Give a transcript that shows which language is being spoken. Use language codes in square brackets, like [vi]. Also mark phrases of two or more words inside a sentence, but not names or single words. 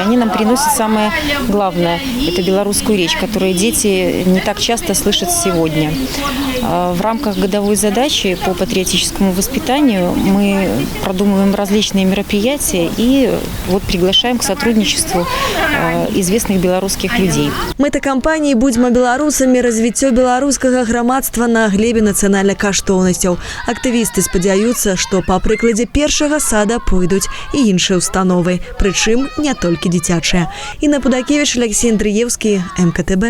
[ru] Они нам приносят самое главное – это белорусскую речь, которую дети не так часто слышат сегодня. В рамках годовой задачи по патриотическому воспитанию мы продумываем различные мероприятия и вот приглашаем к сотрудничеству известных белорусских людей. [be] Мэта кампаніі «Будзьма беларусамі» развіццё беларускага грамадства на глебе нацыянальных каштоўнасцяў. Актывісты спадзяюцца, што па прыкладзе першага сада пойдуць і іншыя установы, прычым не толькі дзіцячыя. Інна Пудакевіч, Алексей Андрыеўскі, МКТБ.